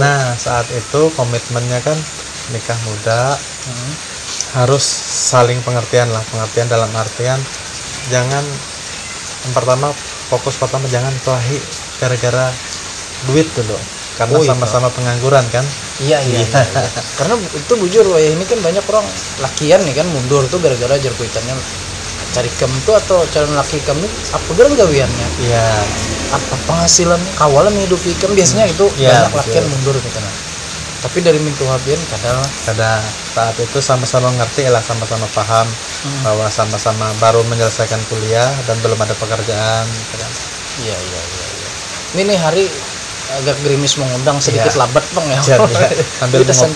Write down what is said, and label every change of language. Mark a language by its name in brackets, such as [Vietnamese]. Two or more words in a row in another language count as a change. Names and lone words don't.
[Indonesian] Nah saat itu komitmennya kan nikah muda harus saling pengertian lah. Pengertian dalam artian jangan fokus pertama jangan kelahi gara-gara duit dulu. Karena sama-sama pengangguran kan. Iya. [Banjar] Karena itu bujur ya ini kan banyak orang lakian nih kan mundur tuh gara-gara jar kuitannya cari kem tuh atau calon laki kem nih apa gerang gawiannya, [Indonesian] Iya. [Banjar] apa penghasilan kawalan hidup ikam biasanya itu [Indonesian] Iya, banyak laki yang mundur gitu nah. Tapi dari mintu habian kadang Kadang saat itu sama-sama ngerti lah, sama-sama paham bahwa sama-sama baru menyelesaikan kuliah dan belum ada pekerjaan gitu kan. iya. Ini nih hari agak gerimis mengundang sedikit Iya. labat bang ya. Jadi, sambil Kita ngopi.